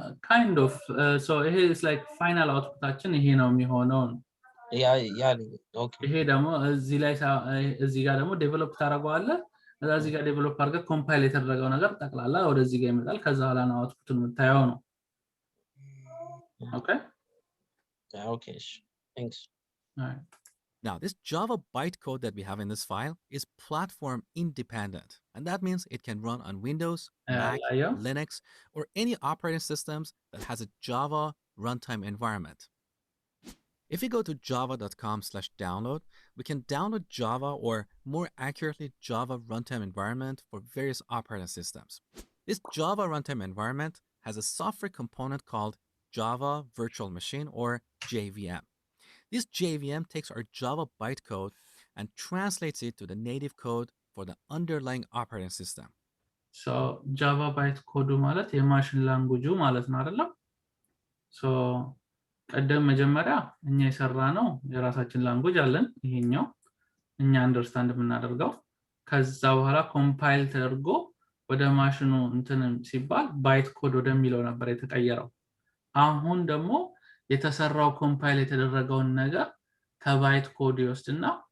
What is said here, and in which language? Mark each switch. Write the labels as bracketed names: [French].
[English] kind of so here is like final outputአችን [Amharic] ይሄ ነው የሚሆነው ያ ኦኬ ይሄ ደግሞ እዚህ ላይ እዚህ ጋር ደግሞ ዴቨሎፕ ታደርገዋለህ እዚህ ጋር ዴቨሎፕ አድርገህ ኮምፓይል የተደረገው ነገር ጠቅላላ ወደዚህ ጋር ይመጣል ከዛ ኋላ ነው አውትፑቱን የምታየው ነው okay [English] okay thanks all right Now, this Java bytecode that we have in this file is platform independent, and that means it can run on Windows, Mac, Linux, or any operating systems that has a Java runtime environment. If we go to java.com/download, we can download Java, or more accurately, Java runtime environment for various operating systems. This Java runtime environment has a software component called Java Virtual Machine, or JVM. This JVM takes our Java bytecode and translates it to the native code for the underlying operating system. [Amharic] So Java bytecode ማለት የማሽን ላንጉጁ ማለት ነው አይደል? So ቀደም መጀመሪያ እኛ የሰራነው የራሳችን ላንጉጅ አለን ይሄኛው እኛ አንደርስታንድ የምናደርገው ከዛ በኋላ ኮምፓይል ተደርጎ ወደ ማሽኑ እንትን ሲባል bytecode ወደሚለው ነበር የተቀየረው አሁን ደግሞ የተሰራው ኮምፓይል የተደረገውን ነገር ከባይት ኮድ ይወስድና